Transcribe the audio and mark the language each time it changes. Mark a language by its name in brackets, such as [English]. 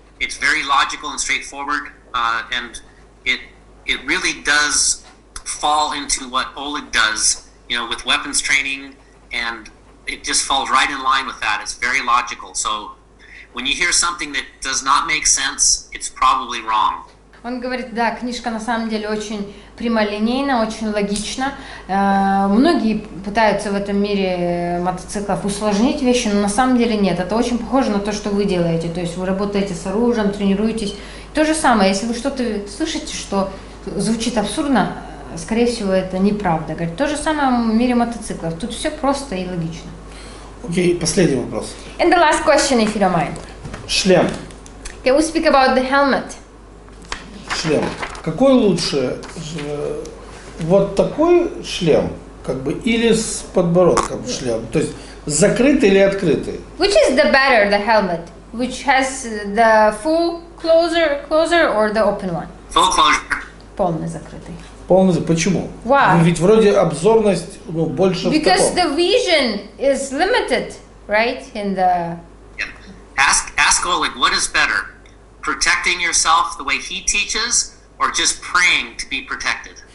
[English] It's very logical and straightforward, and it really does fall into what Oleg does with weapons training, and it just falls right in line with that. It's very logical. So when you hear something that does not make sense, it's probably wrong. [Russian] Он говорит, да, книжка на самом деле очень прямолинейна, очень логична. Многие пытаются в этом мире мотоциклов усложнить вещи, но на самом деле нет. Это очень похоже на то, что вы делаете. То есть вы работаете с оружием, тренируетесь. То же самое, если вы что-то слышите, что звучит абсурдно, скорее всего, это неправда. Говорит, то же самое в мире мотоциклов. Тут все просто и логично. Окей, последний вопрос. [English] And the last question, if you don't mind. [Russian] Шлем. [English] Can we speak about the helmet? [Russian] Шлем. Какой лучше? Вот такой шлем, как бы, или с подбородком шлем? То есть закрытый или открытый? [English] Which is the better, the helmet? Which has the full closure or the open one? Full closure. [Russian] Полный закрытый. Полностью. Почему? [English] Why? [Russian] Ведь вроде обзорность больше в [English] Because [Russian] таком. [English] the vision is limited, right? In the Yeah. Ask Oleg, what is better? Protecting yourself the way he teaches, or just praying to be protected?